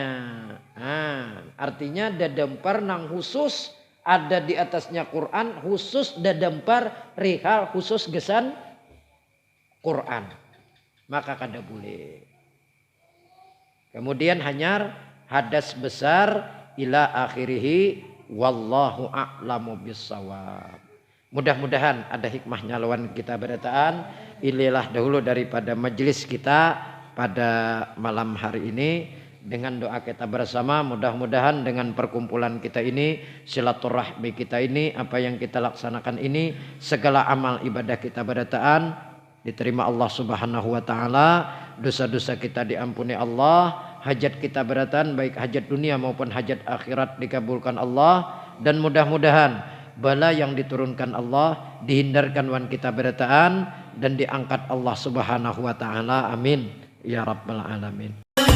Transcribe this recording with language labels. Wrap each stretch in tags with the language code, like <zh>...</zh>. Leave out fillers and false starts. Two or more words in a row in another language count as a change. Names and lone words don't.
<bjn>Nah, artinya dadempar nang khusus ada di atasnya Quran, khusus dadempar rihal khusus gesan Quran. maka kada boleh. Kemudian hanyar hadas besar</bjn> <ar>إلى آخره والله أعلم بالصواب.</ar> <bjn>Mudah-mudahan ada hikmahnya lawan kita berataan. Inilah dahulu daripada majelis kita pada malam hari ini. Dengan doa kita bersama, mudah-mudahan dengan perkumpulan kita ini, silaturahmi kita ini, apa yang kita laksanakan ini, segala amal ibadah kita berataan diterima Allah</bjn> <ar>سبحانه وتعالى,</ar> <bjn>dosa-dosa kita diampuni Allah, hajat kita berataan baik hajat dunia maupun hajat akhirat dikabulkan Allah, dan mudah-mudahan bala yang diturunkan Allah dihindarkan wan kita berataan dan diangkat Allah</bjn> <ar>سبحانه وتعالى. آمين يا رب العالمين.</ar>